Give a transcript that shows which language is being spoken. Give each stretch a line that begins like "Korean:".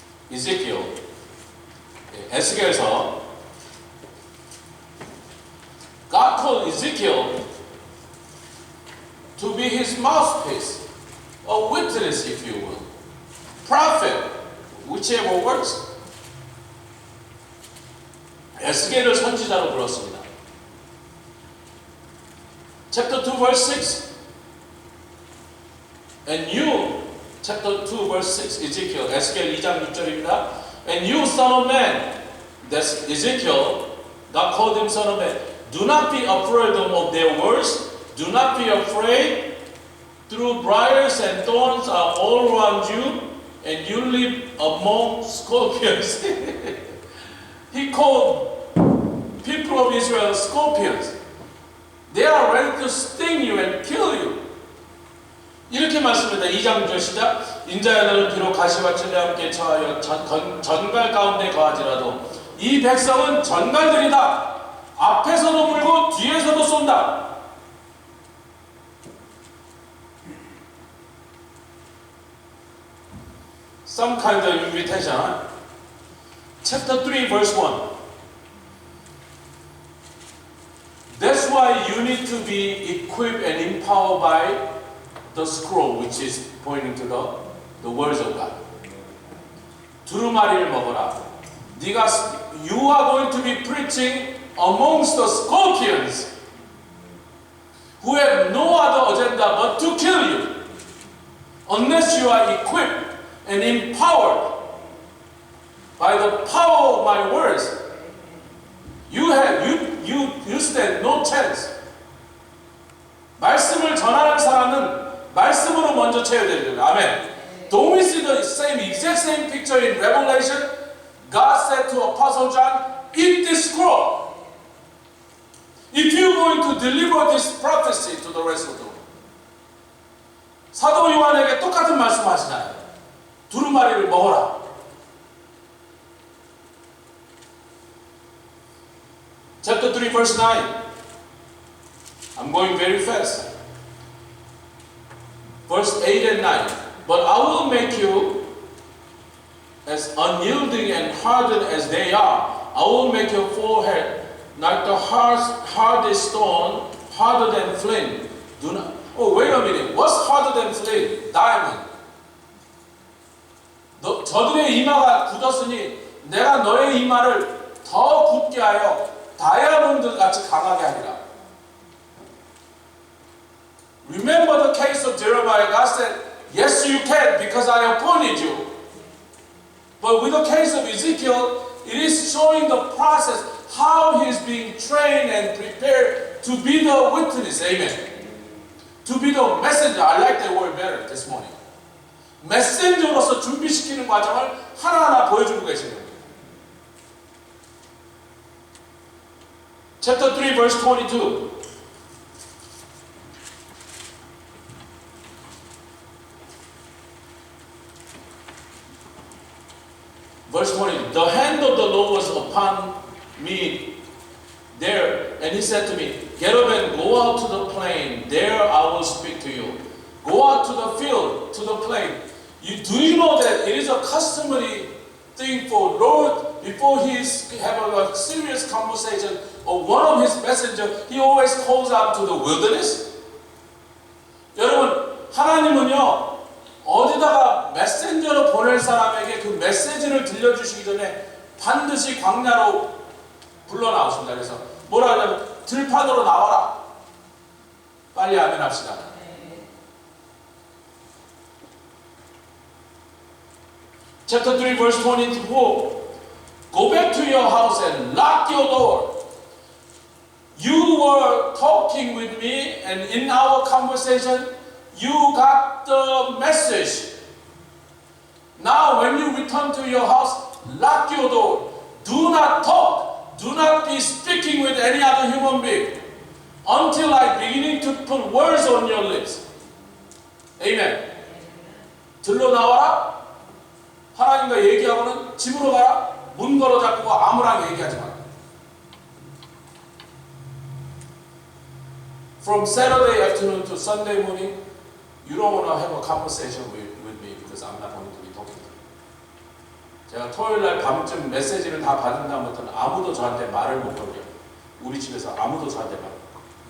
English: Ezekiel, 에스겔서 God called Ezekiel to be his mouthpiece, a witness, if you will, prophet, whichever works.
Korean: 에스겔을 선지자로 불렀습니다.
English: Chapter 2 verse 6. And you, chapter 2 verse 6, Ezekiel,
Korean: 에스겔 2장 6절입니다.
English: And you, son of man, that's Ezekiel, God called him son of man. Do not be afraid of their words. Do not be afraid. Through briars and thorns are all around you, and you live among scorpions. He called people of Israel scorpions. They are ready to sting you and kill you.
Korean: 이렇게 말씀합니다. 2장 6절 시작. 인자야 너는 비록 가시와 칠레와 함께 처하여 전갈 가운데 거하지라도 이 백성은 전갈들이다. 앞에서도 물고 뒤에서도 쏜다.
English: Some kind of invitation. Chapter 3 verse 1. That's why you need to be equipped and empowered by the scroll, which is pointing to the words of God.
Korean: 두루마리를 먹어라.
English: You are going to be preaching amongst the scorpions who have no other agenda but to kill you, unless you are equipped and empowered by the power of my words. You stand no chance.
Korean: 말씀을 전하는 사람은 말씀으로 먼저 채워야 됩니다. 아멘.
English: Don't we see the exact same picture in Revelation? God said to Apostle John, eat this scroll. If you're going to deliver this prophecy to the rest of the world.
Korean: 사도 요한에게 똑같은 말씀하시잖아요. 두루마리를 먹어라.
English: Chapter 3 verse 9. I'm going very fast. Verse 8 and 9. But I will make you as unyielding and hardened as they are. I will make your forehead like the hardest stone, harder than flint. Do not. Oh, wait a minute. What's harder than flint? Diamond.
Korean: 저들의 이마가 굳었으니 내가 너의 이마를 더 굳게 하여 다이아몬드 같이 강하게 하리라.
English: Remember the case of Jeremiah. God said, yes, you can because I appointed you. But with the case of Ezekiel, it is showing the process, how he is being trained and prepared to be the witness. Amen. To be the messenger. I like that word better this morning.
Korean: 메신저로서 준비시키는 과정을 하나하나 보여주고 계십니다.
English: Chapter 3 verse 22. Verse 20. The hand of the Lord was upon me there, and he said to me, get up and go out to the plain. There I will speak to you. Go out to the field, to the plain. Do you know that it is a customary thing for Lord, before he have a serious conversation or one of his messengers, he always calls out to the wilderness?
Korean: 여러분, 하나님은요, 어디다가 메신저로 보낼 사람에게 그 메시지를 들려주시기 전에 반드시 광야로 불러 나오신다. 그래서 뭐라 하냐면 들판으로 나와라. 빨리 아멘 합시다.
English: Chapter 3 verse 24. Go back to your house and lock your door. You were talking with me, and in our conversation you got the message. Now when you return to your house, lock your door. Do not talk. Do not be speaking with any other human being until I beginning to put words on your lips.
Korean: Amen. 들러 나와라. 하나님과 얘기하고는 집으로 가라. 문 걸어 닫고 아무랑 얘기하지 마.
English: From Saturday afternoon to Sunday morning, you don't want to have a conversation with me because I'm not going to be talking to you.
Korean: 제가 토요일 날 밤쯤 메시지를 다 받은 다음부터는 아무도 저한테 말을 못 걸게요. 우리 집에서 아무도 저한테 말 못 걸게요.